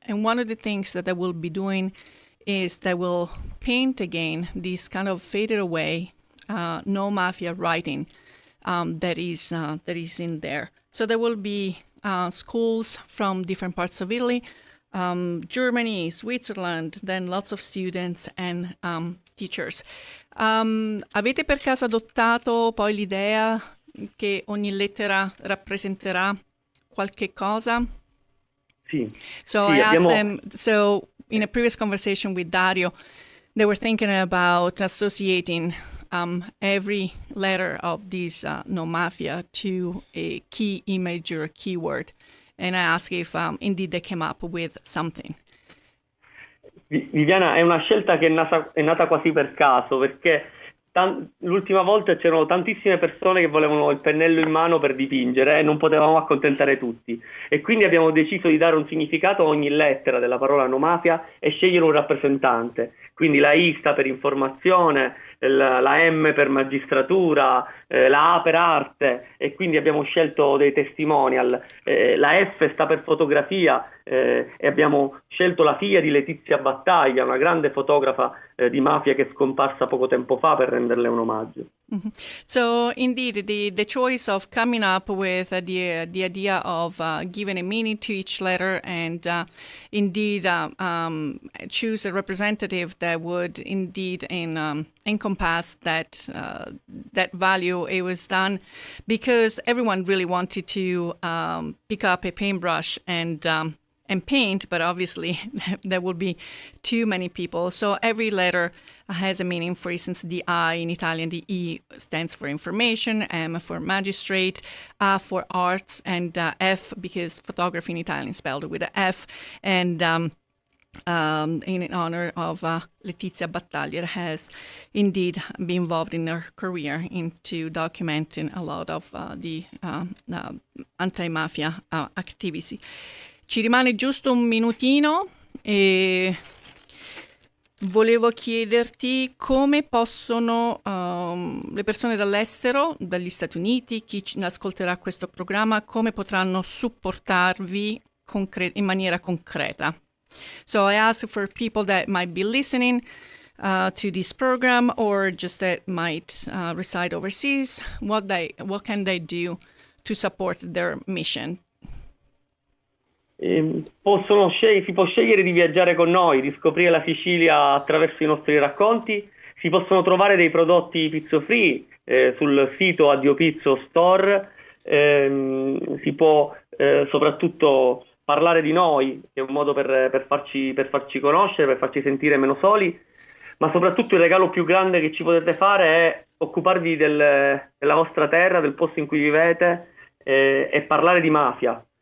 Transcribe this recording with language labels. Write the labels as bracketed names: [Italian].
[English] And one of the things that I will be doing is that will paint again this kind of faded away no mafia writing that is in there. So there will be schools from different parts of Italy, Germany, Switzerland, then lots of students and teachers. [Italian] Avete per caso adottato poi l'idea che ogni lettera rappresenterà qualche cosa? Sì. [English] So [Italian] Sì, [English] I asked [Italian] abbiamo... [English] them, so in a previous conversation with Dario, they were thinking about associating every letter of this no mafia to a key image or a keyword. And I asked if indeed they came up with something. [Italian] Viviana, è una scelta che è nata quasi per caso, perché l'ultima volta c'erano tantissime persone che volevano il pennello in mano per dipingere e non potevamo accontentare tutti. E quindi abbiamo deciso di dare un significato a ogni lettera della parola no mafia e scegliere un rappresentante. Quindi la I sta per informazione, la M per magistratura, la A per arte, e quindi abbiamo scelto dei testimonial. La F sta per fotografia e abbiamo scelto la figlia di Letizia Battaglia, una grande fotografa di mafia che è scomparsa poco tempo fa, per renderle un omaggio. Mm-hmm. [English] So indeed, the choice of coming up with the idea of giving a meaning to each letter and indeed choose a representative that would indeed encompass that value, it was done because everyone really wanted to pick up a paintbrush and paint, but obviously there would be too many people. So every letter has a meaning. For instance, the I in Italian, the E stands for information, M for magistrate, A for arts, and F because photography in Italian is spelled with a F, and in honor of Letizia Battaglia, has indeed been involved in her career into documenting a lot of the anti-mafia activity. [Italian] Ci rimane giusto un minutino e volevo chiederti come possono le persone dall'estero, dagli Stati Uniti, chi ascolterà questo programma, come potranno supportarvi in maniera concreta. [English] So I ask for people that might be listening to this program or just that might reside overseas, what can they do to support their mission? [Italian] Si può scegliere di viaggiare con noi, di scoprire la Sicilia attraverso i nostri racconti. Si possono trovare dei prodotti Pizzo Free sul sito Addiopizzo Store. Si può soprattutto parlare di noi, che è un modo per farci conoscere, per farci sentire meno soli, ma soprattutto il regalo più grande che ci potete fare è occuparvi della vostra terra, del posto in cui vivete e parlare di mafia.